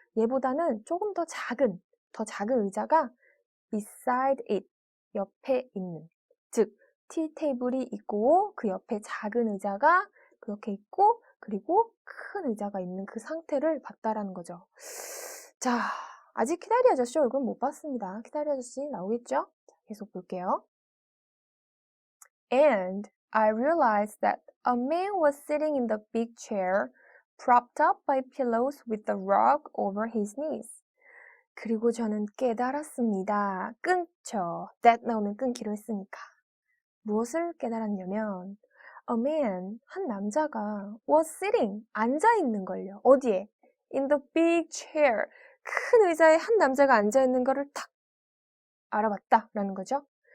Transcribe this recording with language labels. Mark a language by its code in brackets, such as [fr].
[ko] 얘보다는 조금 더 작은 의자가 [en] beside it, [ko] 옆에 있는. 즉, 티 테이블이 있고 그 옆에 작은 의자가 그렇게 있고 그리고 큰 의자가 있는 그 상태를 봤다라는 거죠. 자, 아직 키다리 아저씨 얼굴 못 봤습니다. 키다리 아저씨 나오겠죠? 자, 계속 볼게요. [en] And I realized that a man was sitting in the big chair, propped up by pillows with the rug over his knees. [ko] 그리고 저는 깨달았습니다. 끊죠. that 나오면 끊기로 했으니까. 무엇을 깨달았냐면 a man, 한 남자가 was sitting, 앉아있는 걸요. 어디에? [en] in the big chair. [ko] 큰 의자에 한 남자가 앉아있는 거를 탁 알아봤다라는 거죠.